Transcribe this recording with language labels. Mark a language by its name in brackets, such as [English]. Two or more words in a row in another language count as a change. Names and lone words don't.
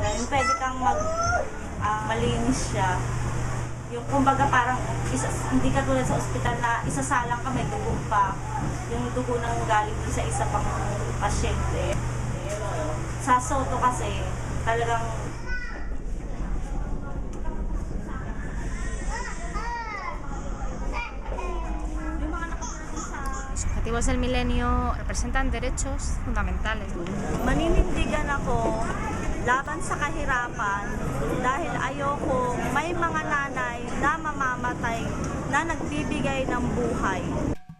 [Filipino] Yung pwede kang malinis siya. Yung kumbaga parang, hindi ka tulad sa ospital na isasalang ka, may dugo pa. Yung dugo nang galing dun sa isa pang pasyente. Sa Soto kasi, talagang [Spanish] Los objetivos del milenio representan derechos fundamentales. [Filipino] maninindigan ako laban sa kahirapan dahil ayoko may mga nanay na mamamatay na nagbibigay ng buhay.